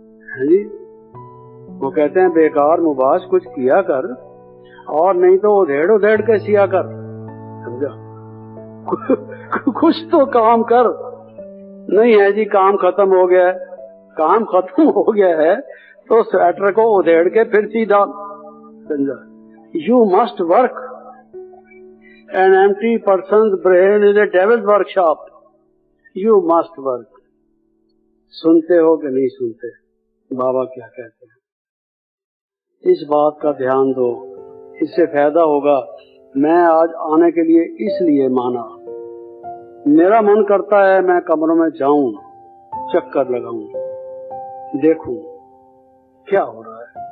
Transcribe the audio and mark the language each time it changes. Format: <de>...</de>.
<hi>है जी, वो कहते हैं बेकार मुबाश कुछ किया कर, और नहीं तो उधेड़ के सिया कर, समझा? कुछ तो काम कर। नहीं है जी, काम खत्म हो गया है, काम खत्म हो गया है तो स्वेटर को उधेड़ के फिर सीधा, समझा?</hi> <en>You must work. An empty person's brain is a devil's workshop. You must work.</en> <hi>सुनते हो कि नहीं सुनते बाबा क्या कहते हैं? इस बात का ध्यान दो, इससे फायदा होगा। मैं आज आने के लिए इसलिए माना, मेरा मन करता है मैं कमरों में जाऊं, चक्कर लगाऊं, देखूं क्या हो रहा है।</hi>